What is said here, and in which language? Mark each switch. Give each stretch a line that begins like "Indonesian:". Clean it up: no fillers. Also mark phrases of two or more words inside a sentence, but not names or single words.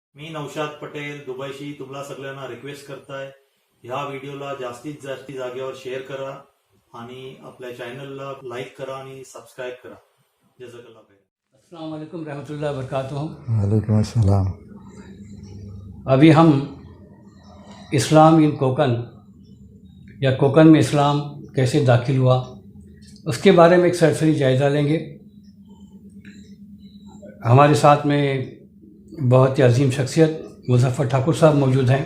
Marathi: मी नौशाद पटेल दुबईशी तुम्हाला सगळ्यांना रिक्वेस्ट करताय, ह्या व्हिडिओला जास्तीत जास्त जागेवर शेअर करा आणि आपल्या चॅनलला लाईक करा आणि सबस्क्राईब करा.
Arabic: جزاك الله خير. السلام عليكم ورحمة الله وبركاته. وعليكم السلام.
Urdu: ابھی ہم اسلام ان کوکن یا کوکن میں اسلام کیسے داخل ہوا اس کے بارے میں ایک سرسری جائزہ لیں گے. ہمارے ساتھ میں بہت ہی عظیم شخصیت مظفر ٹھاکر صاحب موجود ہیں.